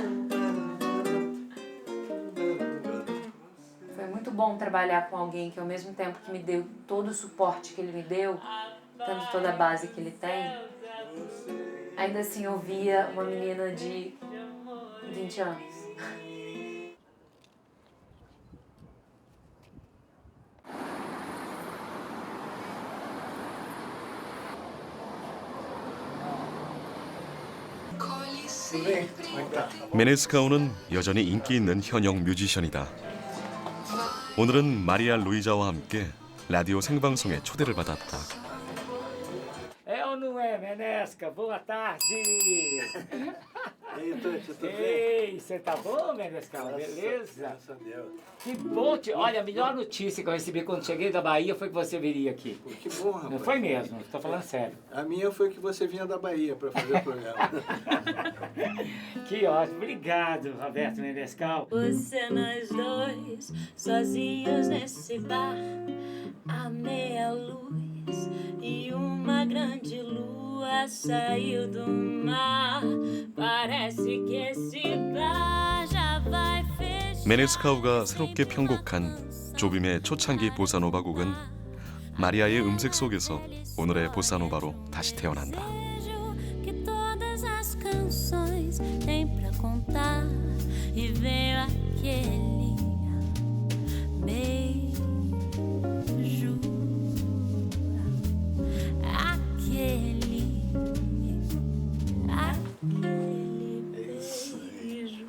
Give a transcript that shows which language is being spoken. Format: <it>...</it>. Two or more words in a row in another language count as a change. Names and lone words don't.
<pt>Foi muito bom trabalhar com alguém que ao mesmo tempo que me deu todo o suporte que ele me deu, tendo toda a base que ele tem, ainda assim eu via uma menina de 20 anos.</pt> <ko>메네스카우는 여전히 인기 있는 현역 뮤지션이다. 오늘은 마리아 루이자와 함께 라디오 생방송에 초대를 받았다.</ko> <pt>É ou não é, Menesca? Boa tarde! Ei, tudo bem? Ei, você tá bom, Menesca? Beleza? Graças a Deus. Que bom! Olha, a melhor notícia que eu recebi quando cheguei da Bahia foi que você viria aqui. Que bom, rapaz. Não foi mesmo, tô falando sério. A minha foi que você vinha da Bahia para fazer o programa. Que ótimo! Obrigado, Roberto Menescal. Você nós dois, sozinhos nesse bar, a meia luz e uma grande lua saiu do mar. Parece que esse bar já vai fechar.</pt> <ko>메네스카우가 새롭게 편곡한 조빔의 초창기 보사노바 곡은 마리아의 음색 속에서 오늘의 보사노바로 다시 태어난다.</ko> <pt>Que todas as canções têm pra contar e veio aquele beijo, aquele beijo.</pt>